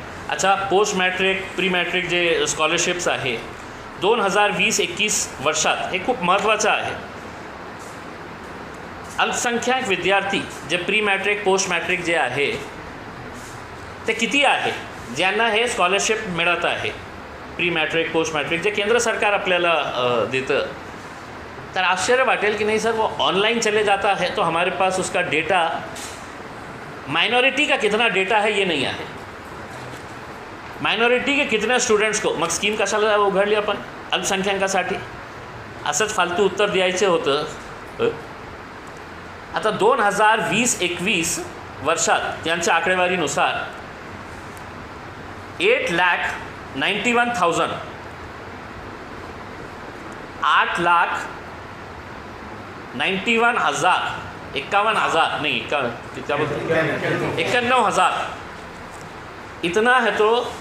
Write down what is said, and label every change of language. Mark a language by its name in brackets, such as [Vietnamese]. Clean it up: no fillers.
[Marathi] अच्छा, post matric pre matric जे scholarships आहे 2020-21 वर्षात हे खूप महत्त्वाचं आहे. अल्पसंख्याक विद्यार्थी जे प्री मॅट्रिक पोस्ट मॅट्रिक जे आहे ते किती आहे ज्यांना हे स्कॉलरशिप मिळत आहे, प्री मॅट्रिक पोस्ट मॅट्रिक जे केंद्र सरकार आपल्याला देतं. तर आश्चर्य वाटेल कि [Hindi] नहीं सर वो ऑनलाइन चले जाता है तो हमारे पास उसका डेटा, माइनॉरिटी का कितना डेटा है ये [Marathi] नहीं आहे. [Hindi] मायनॉरिटी के कितने स्टुडंट्स को, [Marathi] मग स्कीम कशाला उघडली आपण अल्पसंख्याकासाठी, असंच फालतू उत्तर द्यायचं होतं. आता 2020-21 वर्षात त्यांच्या आकडेवारीनुसार 8,91,000 8,91,000 [Hindi] 51,000 नहीं, क्या बोलते 91,000 इतना है तो